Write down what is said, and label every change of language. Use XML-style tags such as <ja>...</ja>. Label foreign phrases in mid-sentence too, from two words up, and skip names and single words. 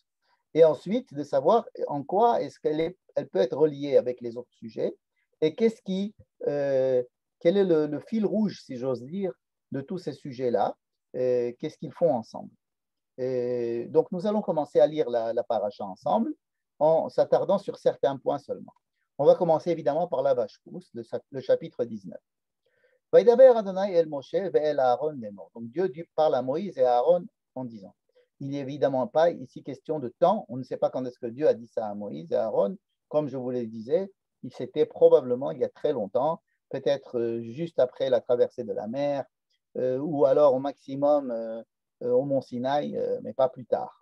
<fr>Et ensuite, de savoir en quoi est-ce elle peut être reliée avec les autres sujets et quel est le fil rouge, si j'ose dire, de tous ces sujets-là, qu'est-ce qu'ils font ensemble. Et donc, nous allons commencer à lire la paracha ensemble en s'attardant sur certains points seulement. On va commencer évidemment par la vache rousse, le chapitre 19.</fr> <he>וידבר אדוני אל משה ואל אהרן לאמר.</he> <fr>Donc Dieu parle à Moïse et à Aaron en disant. Il n'est évidemment pas ici question de temps. On ne sait pas quand est-ce que Dieu a dit ça à Moïse et à Aaron. Comme je vous le disais, c'était probablement il y a très longtemps, peut-être juste après la traversée de la mer, ou alors au maximum au mont Sinaï, mais pas plus tard.</fr>